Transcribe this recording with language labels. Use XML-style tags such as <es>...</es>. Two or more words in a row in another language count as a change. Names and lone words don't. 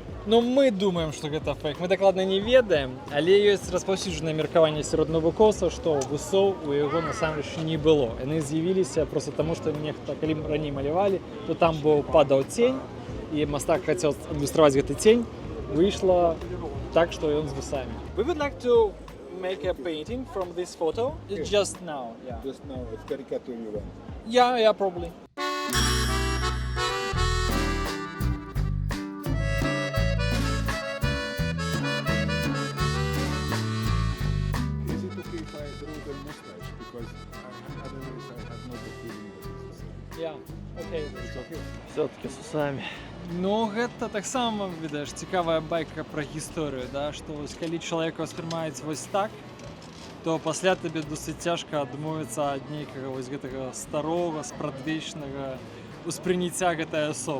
<be>Ну, мы думаем, што гэта фейк. Мы дакладна не ведаем, але ёсць распаўсюджанае меркаванне сярод навукоўцаў, што вусоў у яго насамрэч не было. Яны з'явіліся проста таму, што нехта, калі раней малявалі, то там падаў цень, і мастак хацеў адлюстраваць гэты цень, выйшла так, што ён з вусамі.</be> <en>We would like to make a painting from this photo. It's just now, yeah. Just now, it's caricature you want. Yeah, probably. Is it okay if I draw the mustache? Because otherwise I have not the feeling that it's the same. Yeah, okay. It's okay.</en> <be>Все-таки з усамі. Ну, гэта таксама, відаш, цікавая байка пра гісторыю, да? Што вось калі чалавека ўспрымаюць вось так, то пасля табе досыць цяжка адмовіцца ад нейкага вось гэтага старога, спрадвечнага успрыняцця гэтай асобы.</be>